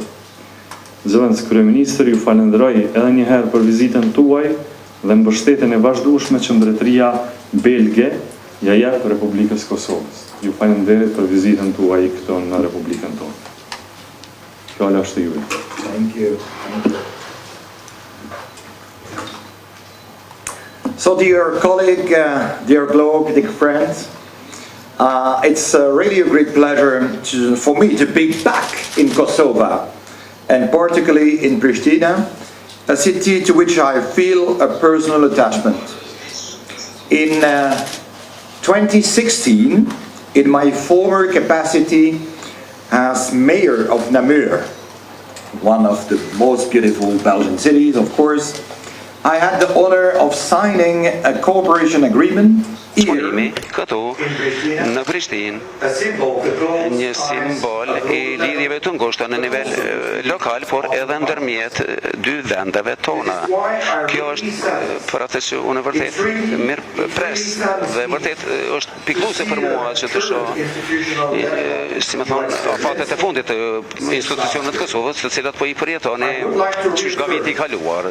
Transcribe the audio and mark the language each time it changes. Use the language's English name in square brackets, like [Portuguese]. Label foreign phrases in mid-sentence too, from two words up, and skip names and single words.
[Albanian] Zëvendës kryeministër, ju falenderoj edhe një herë për vizitën tuaj dhe mbështetjen e vazhdueshme që Mbretëria Belge ja jep Republikës Kosovës. Ju falenderoj për vizitën tuaj këtu në Republikën tonë. Fjala është juaj. [English] Thank you. So, dear colleague, dear Globe, dear friends, it's really a great pleasure for me to be back in Kosovo, and particularly in Pristina, a city to which I feel a personal attachment. In 2016, in my former capacity as mayor of Namur, one of the most beautiful Belgian cities, of course, I had the honor of signing a cooperation agreement here [Albanian] këtu në Prishtinë, një simbol i lidhjeve të ngushta në nivel lokal, por edhe ndërmjet dy vendeve tona. Kjo është për atë që unë vërtet mirë pres dhe vërtet është pikëlluese për mua që të shoh, si më thonë, afatet e fundit të institucionet të Kosovës, të cilat po i përjetoni qysh nga viti i kaluar.